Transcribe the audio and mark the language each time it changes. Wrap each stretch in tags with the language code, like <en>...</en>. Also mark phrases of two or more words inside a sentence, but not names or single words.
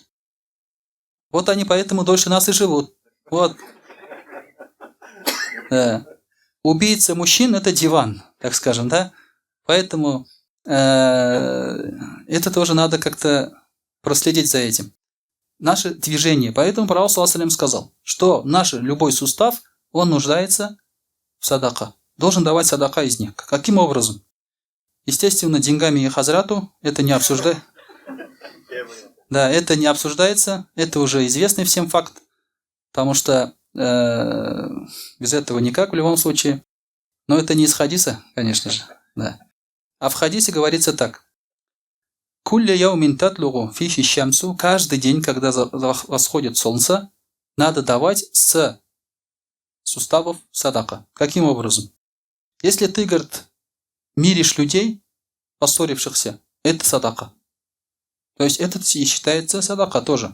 <ru>Вот они поэтому дольше нас и живут. Вот. Да. Убийца мужчин это диван, так скажем, да? Поэтому это тоже надо как-то проследить за этим. Наше движение. Поэтому пророк</ru> <ar>صلى الله عليه وسلم</ar> <ru>сказал, что наш любой сустав, он нуждается в садака. Должен давать садака из них. Каким образом? Естественно, деньгами и хазрату это не обсуждается. Да, это не обсуждается. Это уже известный всем факт. Потому что без этого никак в любом случае. Но это не из хадиса, конечно же. Да. А в хадисе говорится так.</ru> <ar>كل يوم تطلع فيه الشمس.</ar> <ru>Каждый день, когда восходит солнце, надо давать с суставов садака. Каким образом? Если ты, говорит, миришь людей, поссорившихся, это садака. То есть это и считается садака тоже.</ru>